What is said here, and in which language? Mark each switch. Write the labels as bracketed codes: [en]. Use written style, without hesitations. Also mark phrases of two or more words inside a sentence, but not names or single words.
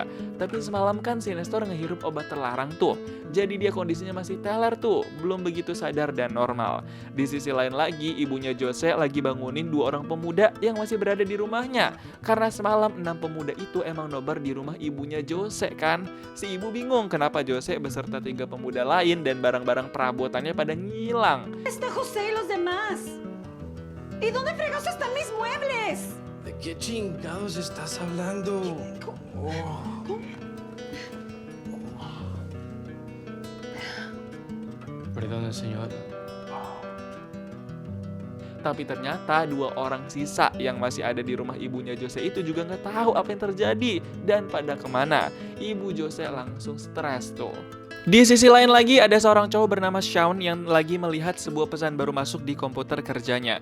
[id] Tapi semalam kan si Nestor ngehirup obat terlarang tuh, jadi dia kondisinya masih teler tuh, belum begitu sadar dan normal. Di sisi lain lagi, ibunya Jose lagi bangunin 2 orang pemuda yang masih berada di rumahnya. Karena semalam 6 pemuda itu emang nobar di rumah ibunya Jose kan. Si ibu bingung kenapa Jose beserta 3 pemuda lain dan barang-barang perabotannya pada ngilang. [es] Está José y los demás. ¿Y dónde fregados están mis muebles? ¿De qué chingados estás hablando? Perdón, señor. [id] Tapi ternyata 2 orang sisa yang masih ada di rumah ibunya Jose itu juga nggak tahu apa yang terjadi dan pada kemana. Ibu Jose langsung stres tuh. Di sisi lain lagi ada seorang cowok bernama Shaun yang lagi melihat sebuah pesan baru masuk di komputer kerjanya.